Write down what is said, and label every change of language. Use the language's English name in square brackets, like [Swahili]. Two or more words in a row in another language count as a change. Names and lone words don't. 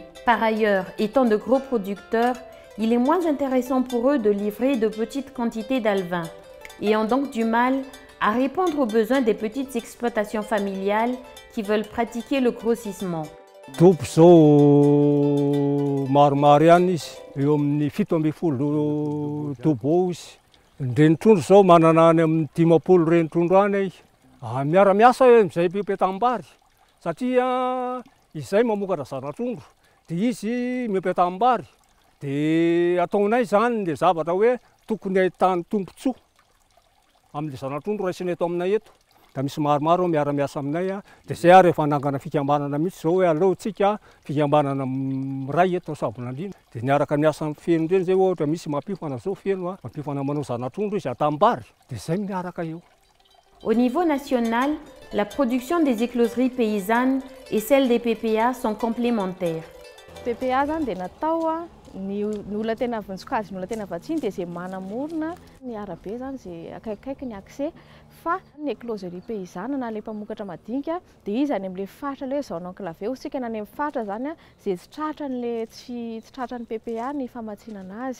[French] Par ailleurs, étant de gros producteurs, il est moins intéressant pour eux de livrer de petites quantités d'alevins et ont donc du mal à répondre aux besoins des petites exploitations familiales qui veulent pratiquer le grossissement. [Malagasy] Dobo zao maromaro ihany izy, eo amin'ny 7 dobo eo izy. Reny trondro zao manana any amin'ny 50 reny trondro any miara-miasa amin'izay mpipetam-bary satria izay mamokatra zanatrondro dia izy mipetam-bary dia ataonay zany le zavatra hoe tokony ahitany tombontsoa amin'le zanatrondro raisinay eto aminay eto. Da misy maromaro miara-miasa aminay dia zay ary efa nangana fikambanana mihitsy zao hoe aleotsika fikambanana ray eto Sabolandriana dia niaraka miasa amin'ny feno ireny zay ohatra misy mampifana zao feno mampifana manao zanatrondro izy atambary dia zay miaraka eo. [French] Au niveau national, la production des écloseries paysannes et celle des PPA sont complémentaires. [Malagasy] PPA zany dia natao ny olona tena vonjikazy, ny olona tena vatsiny dia zay manamorona ny arabe zany zay akaikikaiky ny accès fa ny [French] écloserie paysanne [Malagasy] na le mpamokatra madinika dia izy any amin'le faritra le [French] zone enclavé [Malagasy] sika na any amin'ny faritra zany zay tsy tratran'le tsy tratran'ny PPA ny famatsinana azy.